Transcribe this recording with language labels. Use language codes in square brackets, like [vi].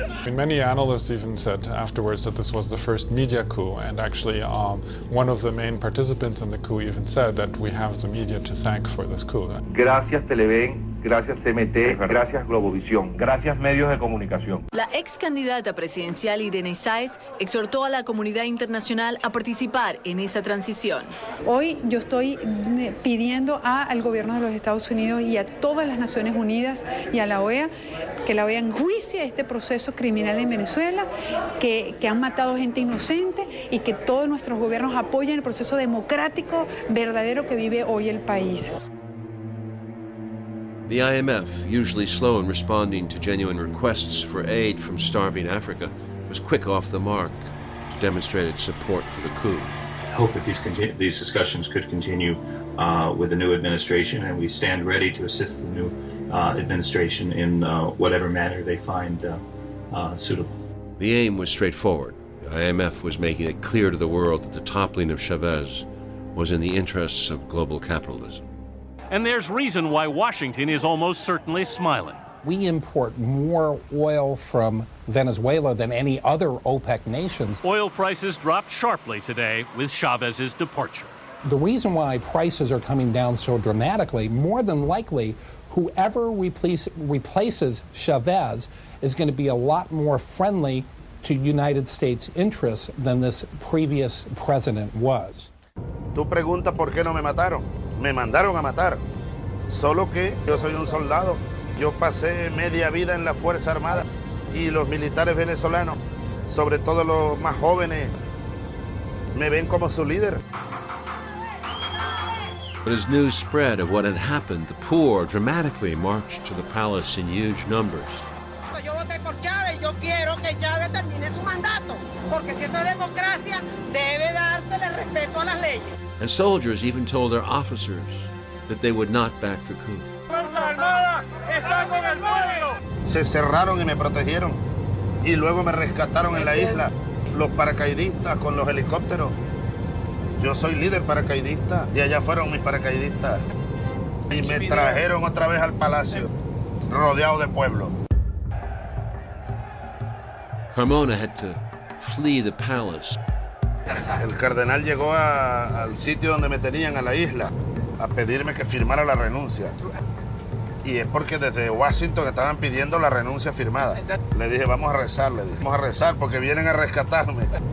[en] Many analysts even said afterwards that this was the first media coup, and actually one of the main participants in the coup even said that we have the media to thank for this coup. [es] Gracias Televen, gracias CMT, gracias Globovisión, gracias medios de comunicación. La ex candidata presidencial Irene Sáez exhortó a la comunidad internacional a participar en esa transición. Hoy yo estoy pidiendo al gobierno de los Estados Unidos y a todas las Naciones Unidas y a la OEA que la OEA enjuicie este proceso criminal en Venezuela, que han matado gente inocente y que todos nuestros gobiernos apoyen el proceso democrático verdadero que vive hoy el país. [en] The IMF, usually slow in responding to genuine requests for aid from starving Africa, was quick off the mark to demonstrate its support for the coup. I hope that these discussions could continue with the new administration, and we stand ready to assist the new administration in whatever manner they find suitable. The aim was straightforward. The IMF was making it clear to the world that the toppling of Chavez was in the interests of global capitalism. And there's reason why Washington is almost certainly smiling. We import more oil from Venezuela than any other OPEC nations. Oil prices dropped sharply today with Chavez's departure. The reason why prices are coming down so dramatically, more than likely, whoever replaces Chavez is going to be a lot more friendly to United States interests than this previous president was. [es] Tú preguntas por qué no me mataron. Me mandaron a matar. Solo que yo soy un soldado. Yo pasé media vida en la Fuerza Armada y los militares venezolanos, sobre todo los más jóvenes, me ven como su líder. [en] But as news spread of what had happened, the poor dramatically marched to the palace in huge numbers. [es] Yo voté por Chávez y yo quiero que Chávez termine su mandato, porque si esto es democracia, debe dársele respeto a las leyes. [en] And soldiers even told their officers that they would not back the coup. [es] Se cerraron y me protegieron. Y luego me rescataron en la isla los paracaidistas con los helicópteros. Yo soy líder paracaidista y allá fueron mis paracaidistas. Y me trajeron otra vez al palacio, rodeado de pueblo. [en] Carmona had to flee the palace. [es] El cardenal llegó al sitio donde me tenían, a la isla, a pedirme que firmara la renuncia. Y es porque desde Washington estaban pidiendo la renuncia firmada. Le dije, vamos a rezar, vamos a rezar porque vienen a rescatarme.